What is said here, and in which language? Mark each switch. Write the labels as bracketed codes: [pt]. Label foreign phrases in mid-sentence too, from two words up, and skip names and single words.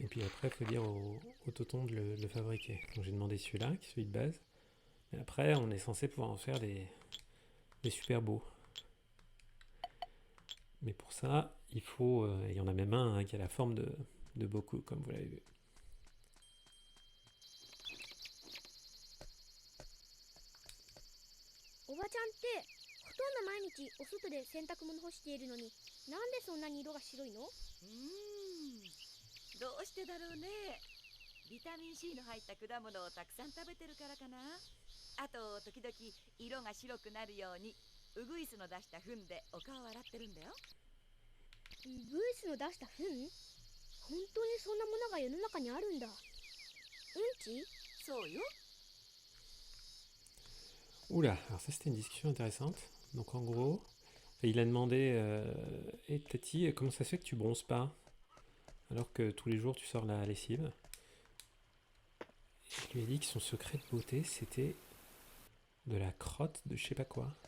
[fr] Et puis après, il faut dire au Toton de le fabriquer. Donc j'ai demandé celui-là, qui est celui de base. Et après, on est censé pouvoir en faire des super beaux. Mais pour ça, il faut... il y en a même un hein, qui a la forme de Boku, comme vous l'avez vu. [ja] おばちゃんってほとんど毎日お外で洗濯物干しているのに、なんでそんなに色が白いの？どうしてだろうね。ビタミン C の入った果物をたくさん食べてるからかな。あと時々色が白くなるようにウグイスの出した糞でお顔を洗ってるんだよ。ウグイスの出した糞？本当にそんなものが世の中にあるんだ。うんち？そうよ。 [fr] Oula, alors ça c'était une discussion intéressante. Donc en gros, il a demandé hey, Tati, comment ça se fait que tu bronzes pas alors que tous les jours tu sors la lessive? Il lui a dit que son secret de beauté c'était de la crotte de je sais pas quoi.